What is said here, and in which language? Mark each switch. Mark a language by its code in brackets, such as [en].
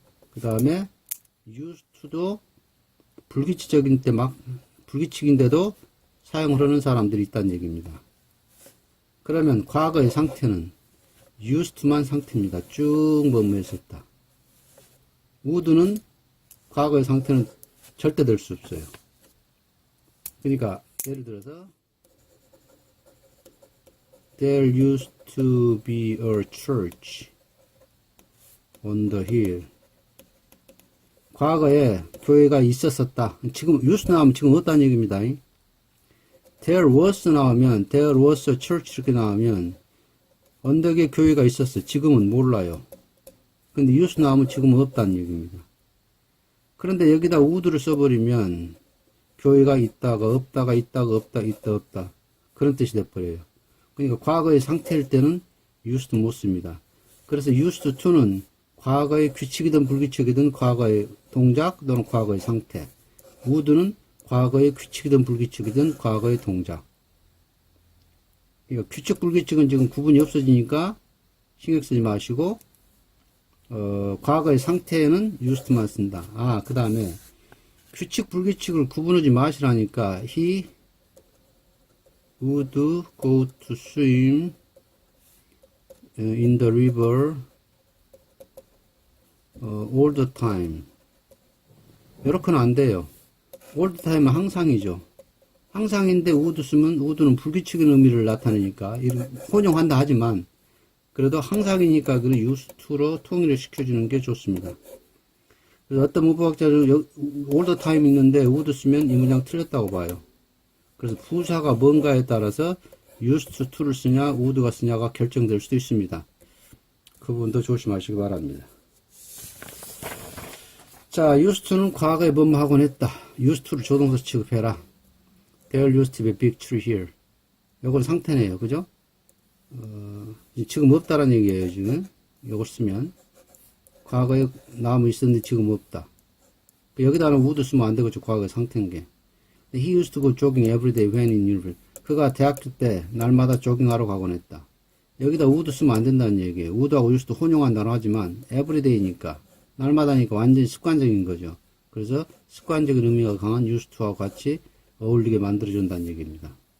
[ko] 그 다음에 used to도 불규칙적인 때 불규칙인데도 사용을 하는 사람들이 있다는 얘기입니다. 그러면 과거의 상태는 used to만 상태입니다. 쭉 뭐뭐해서 했다. would는 과거의 상태는 절대 될 수 없어요. 그러니까 예를 들어서 [en] There used to be a church on the hill. [ko] 과거에 교회가 있었었다. 지금 used 나오면 지금 없다는 얘기입니다. There was 나오면 [en] There was a church [ko] 이렇게 나오면 언덕에 교회가 있었어. 지금은 몰라요. 근데 used 나오면 지금은 없다는 얘기입니다. 그런데 여기다 would를 써버리면 교회가 있다가 없다가 있다가 없다 있다 없다 그런 뜻이 돼버려요. 그러니까 과거의 상태일 때는 used 못 씁니다. 그래서 used to는 과거의 규칙이든 불규칙이든 과거의 동작 또는 과거의 상태. would는 과거의 규칙이든 불규칙이든 과거의 동작. 그러니까 규칙 불규칙은 지금 구분이 없어지니까 신경 쓰지 마시고 과거의 상태에는 used만 쓴다. 그 다음에 규칙 불규칙을 구분하지 마시라니까 [en] he would go to swim in the river all the time. [ko] 이렇게는 안 돼요. all the time은 항상이죠. 항상인데 would 쓰면 would는 불규칙의 의미를 나타내니까 혼용한다 하지만 그래도 항상이니까 그 used to로 통일을 시켜주는 게 좋습니다. 그래서 어떤 문법학자는 all the time 있는데 would 쓰면 이 문장 틀렸다고 봐요. 그래서 부사가 뭔가에 따라서 used to를 쓰냐 would가 쓰냐가 결정될 수도 있습니다. 그 부분도 조심하시기 바랍니다. 자, used to는 과거에 뭐뭐하곤 했다. used to를 조동사 취급해라. [en] There used to be a big tree here. [ko] 요건 상태네요. 그죠? 지금 없다라는 얘기예요, 지금. 요걸 쓰면. 과거에 나무 있었는데 지금 없다. 여기다는 would 쓰면 안 되겠죠, 과거의 상태인 게. [en] He used to go jogging every day when in university. [ko] 그가 대학교 때 날마다 조깅하러 가곤 했다. 여기다 would 쓰면 안 된다는 얘기예요. would하고 used 혼용한다고 하지만 every day니까 날마다니까 완전히 습관적인 거죠. 그래서 습관적인 의미가 강한 used to하고 같이 어울리게 만들어준다는 얘기입니다.